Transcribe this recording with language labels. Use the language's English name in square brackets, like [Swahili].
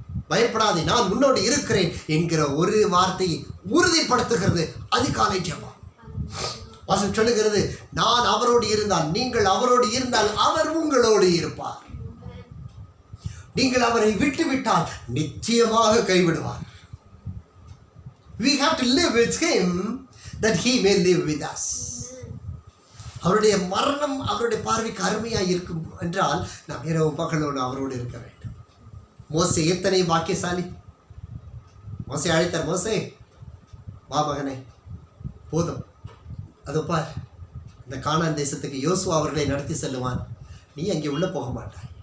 [Tamil] பயப்படாதே, நான் உன்னோடு இருக்கிறேன் என்கிற ஒரு வார்த்தையை உறுதிப்படுத்துகிறது அதிகாலை ஜெபம். வசனம் சொல்லுகிறது, நான் அவரோடு இருந்தால், நீங்கள் அவரோடு இருந்தால் அவர் உங்களோடு இருப்பார். நீங்கள் அவரை விட்டுவிட்டால் நிச்சயமாக கைவிடுவார். [English] We have to live with him that he may live with us. [Tamil] அவருடைய மரணம் அவருடைய பார்வைக்கு அருமையாக இருக்கும் என்றால் நாம் இரவு பகலோடு அவரோடு இருக்க வேண்டும். மோசே எத்தனை பாக்கியசாலி! மோசே அழைத்தார், மோசே வா மகனே, போதும், அது பார், இந்த கானான் தேசத்துக்கு யோசுவா அவர்களை நடத்தி செல்லுவான், நீ அங்கே உள்ளே போக மாட்டாய்.